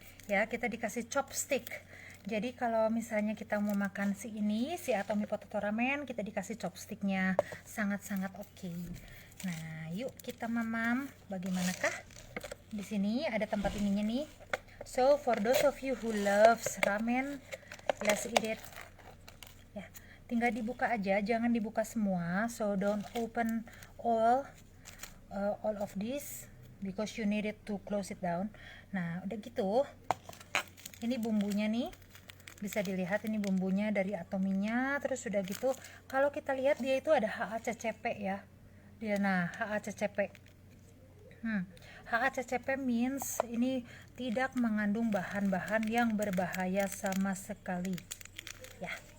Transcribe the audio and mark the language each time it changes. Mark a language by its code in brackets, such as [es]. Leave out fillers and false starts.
[id] Ya, kita dikasih chopstick. Jadi kalau misalnya kita mau makan si Atomi Potato Ramen, kita dikasih chopsticknya. Sangat-sangat oke. Nah, yuk kita mamam. Bagaimanakah? Di sini ada tempat ininya nih. [en] So for those of you who loves ramen, let's eat it. [id] Ya, tinggal dibuka aja, jangan dibuka semua. [en] So don't open all of this because you need it to close it down. [id] Nah, udah gitu. Ini bumbunya nih. Bisa dilihat ini bumbunya dari atominya. Terus udah gitu, kalau kita lihat dia itu ada HACCP ya. Dia nah HACCP. HACCP means ini tidak mengandung bahan-bahan yang berbahaya sama sekali. Ya.